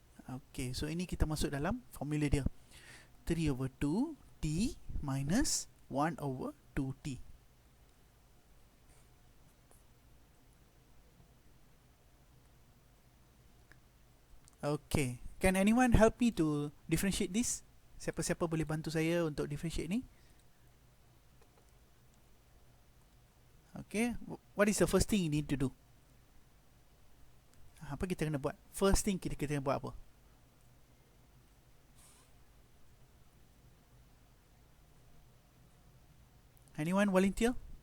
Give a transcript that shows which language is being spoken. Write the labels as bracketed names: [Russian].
[Malay] Okay, so ini kita masuk dalam formula dia. 3 over 2 t minus 1 over 2t. [English] Okay, can anyone help me to differentiate this? [Malay] Siapa-siapa boleh bantu saya untuk differentiate ni? [English] Okay, what is the first thing you need to do? [Malay] Apa kita kena buat? First thing kita kena buat apa? [English] Anyone volunteer?